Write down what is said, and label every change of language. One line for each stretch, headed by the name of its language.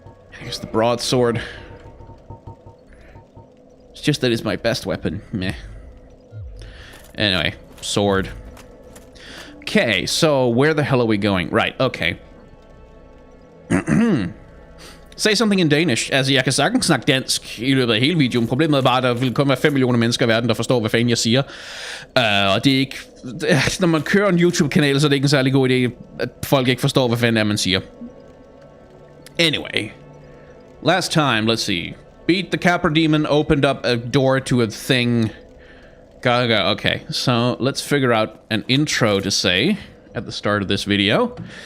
English: Here's the broadsword. It's just that it's my best weapon. Meh. Anyway, sword. Okay, so where the hell are we going? Right, okay. Say something in Danish.
Danish: Altså, jeg kan sagtens snakke dansk i løbet af hele videoen. Problemet er bare, at der vil kun være 5 millioner mennesker i verden, der forstår, hvad fanden jeg siger. Og det er ikke... Når man kører en YouTube-kanal, så er det ikke en særlig god idé, at folk ikke forstår, hvad fanden er, man siger.
English: Anyway. Last time, let's see. Beat the Capra Demon, opened up a door to a thing. Gaga, okay. So, let's figure out an intro to say at the start of this video.